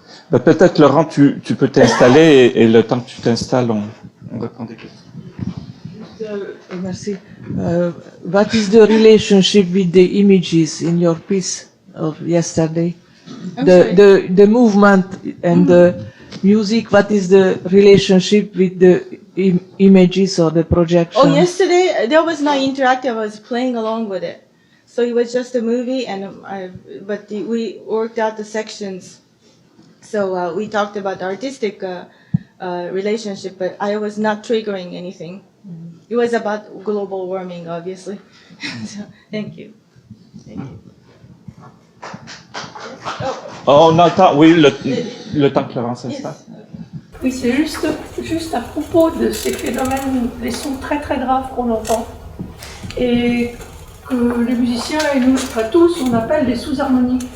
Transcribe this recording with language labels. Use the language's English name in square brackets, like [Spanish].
[French] Bah, peut-être, Laurent, tu peux t'installer et le temps que tu t'installes, on répond des questions. Merci. [English] What is the relationship with the images in your piece of yesterday? The movement and the music, what is the relationship with the images or the projection? Oh, yesterday there was no interactive. I was playing along with it, so it was just a movie, and we worked out the sections. So we talked about the artistic relationship, but I was not triggering anything. It was about global warming, obviously. So, thank you. Thank you. [French] Oh, on entend, oui, le temps que Laurent s'installe. Oui, c'est juste à propos de ces phénomènes, les sons très très graves qu'on entend, et que les musiciens et nous tous, on appelle des sous-harmoniques.